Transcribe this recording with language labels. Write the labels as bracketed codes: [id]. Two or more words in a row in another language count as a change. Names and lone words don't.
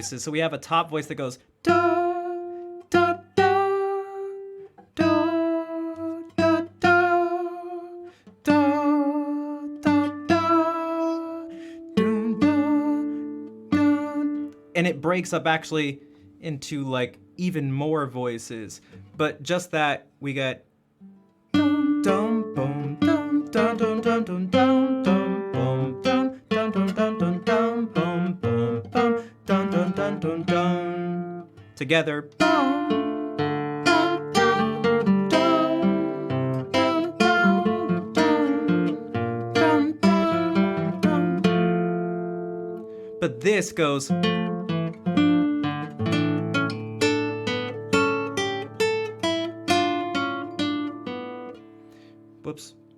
[en] So we have a top voice that goes da, da, da, da, da, da, da, da, da, dun, dun, dun, and it breaks up actually into like even more voices. But just that, we get dum dum boom dum dum dum dum dum dum dum boom dum dum dum dum dum dum boom boom bum dum dum dum dum dum together. But this goes. Whoops.